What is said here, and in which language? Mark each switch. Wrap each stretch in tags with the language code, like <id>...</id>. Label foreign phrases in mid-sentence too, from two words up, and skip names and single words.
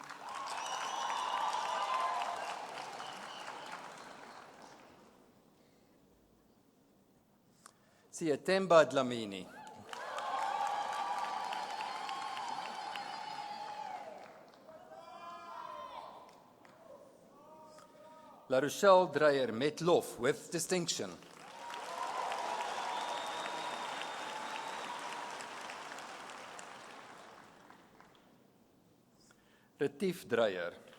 <af>Siatemba Dlamini. La Rochelle Dreyer met lof</af> <en>with distinction.</en> <af>Retief Dreyer.</af>